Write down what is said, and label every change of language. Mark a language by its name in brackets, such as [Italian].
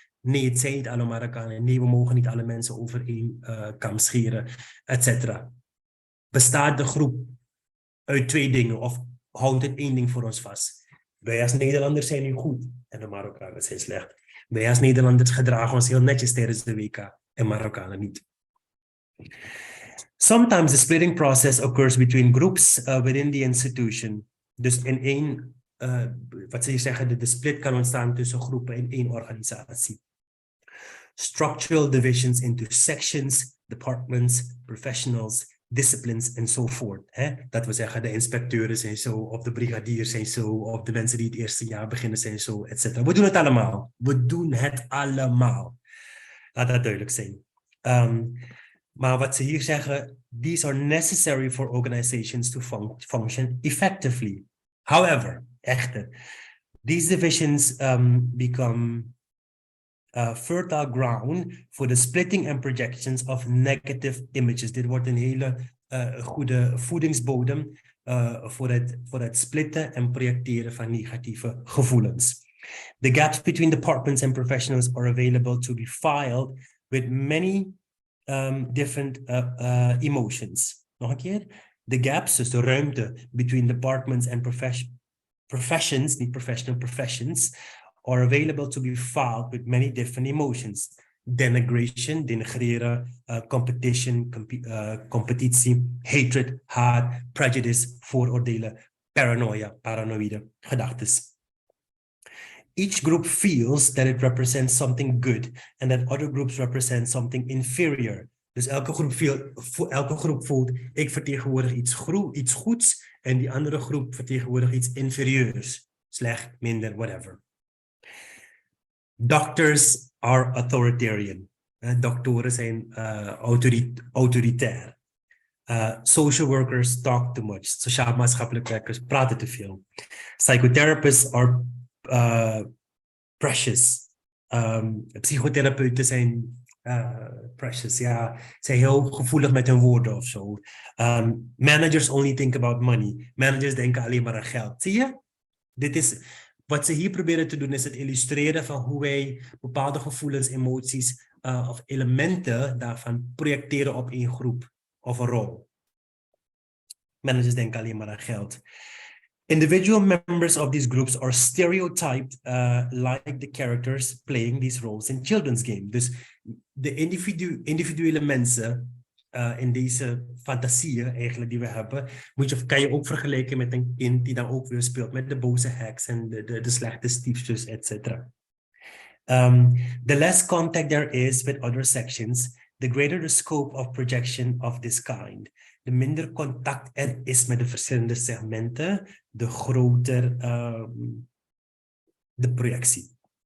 [Dutch] Nee, het zijn niet alle Marokkanen. Nee, we mogen niet alle mensen over één kam scheren, etc. Bestaat de groep uit 2 dingen of houdt het 1 ding voor ons vast? Wij als Nederlanders zijn nu goed en de Marokkanen zijn slecht. Wij als Nederlanders gedragen ons heel netjes tijdens de WK en Marokkanen niet. [English] Sometimes the splitting process occurs between groups within the institution. [Dutch] Dus in één, wat ze hier zeggen, de split kan ontstaan tussen groepen in één organisatie. [English] Structural divisions into sections, departments, professionals, disciplines en so forth. [Dutch] Dat we zeggen, de inspecteuren zijn zo, of de brigadiers zijn zo, of de mensen die het eerste jaar beginnen zijn zo, etc. We doen het allemaal. We doen het allemaal. Laat dat duidelijk zijn. Maar wat ze hier zeggen, [English] these are necessary for organizations to function effectively. However, [Dutch] echter, [English] these divisions become fertile ground for the splitting and projections of negative images. [Dutch] Dit wordt een hele goede voedingsbodem voor het splitten en projecteren van negatieve gevoelens. [English] The gaps between departments and professionals are available to be filed with many different emotions. [Dutch] Nog een keer. [English] The gaps, [Dutch] dus de ruimte [English] between departments and professions, niet professional, professions, are available to be filed with many different emotions. Denigration, [Dutch] denigreren, [English] competition, [Dutch] competitie, [English] hatred, [Dutch] haat, [English] prejudice, [Dutch] vooroordelen, [English] paranoia, [Dutch] paranoïde gedachtes. [English] Each group feels that it represents something good and that other groups represent something inferior. [Dutch] Dus elke groep voelt, ik vertegenwoordig iets goeds en die andere groep vertegenwoordigt iets inferieurs. Slecht, minder, whatever. [English] Doctors are authoritarian. [Dutch] Doktoren zijn autoritair. [English] Social workers talk too much. [Dutch] Sociaal-maatschappelijk werkers praten te veel. [English] Psychotherapists are precious. [Dutch] Psychotherapeuten zijn precious, ja. Zijn heel gevoelig met hun woorden of zo. [English] Managers only think about money. [Dutch] Managers denken alleen maar aan geld. Zie je? Dit is wat ze hier proberen te doen, is het illustreren van hoe wij bepaalde gevoelens, emoties of elementen daarvan projecteren op een groep of een rol. Managers denken alleen maar aan geld. [English] Individual members of these groups are stereotyped like the characters playing these roles in children's games. [Dutch] Dus de individuele mensen in deze fantasieën eigenlijk die we hebben, kan je ook vergelijken met een kind die dan ook weer speelt met de boze heks en de slechte stiefzus, etc. [English] The less contact there is with other sections, the greater the scope of projection of this kind. [Dutch] De minder contact er is met de verschillende segmenten, de groter de projectie.